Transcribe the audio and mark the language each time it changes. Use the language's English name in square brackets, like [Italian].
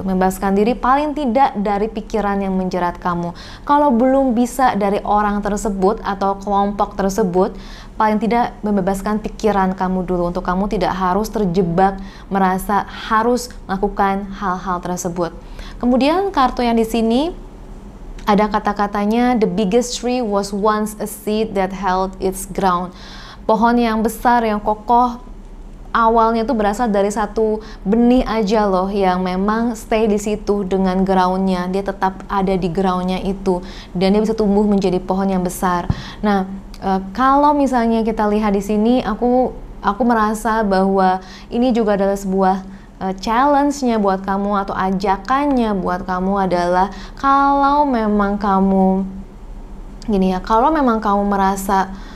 [Indonesian] Membebaskan diri paling tidak dari pikiran yang menjerat kamu. Kalau belum bisa dari orang tersebut atau kelompok tersebut, paling tidak membebaskan pikiran kamu dulu untuk kamu tidak harus terjebak merasa harus melakukan hal-hal tersebut. Kemudian kartu yang di sini ada kata-katanya, [English] the biggest tree was once a seed that held its ground. [Indonesian] Pohon yang besar, yang kokoh, awalnya itu berasal dari satu benih aja loh, yang memang stay di situ dengan groundnya. Dia tetap ada di groundnya itu, dan dia bisa tumbuh menjadi pohon yang besar. Nah, kalau misalnya kita lihat di sini, aku merasa bahwa ini juga adalah sebuah challenge-nya buat kamu atau ajakannya buat kamu adalah kalau memang kamu gini ya, kalau memang kamu merasa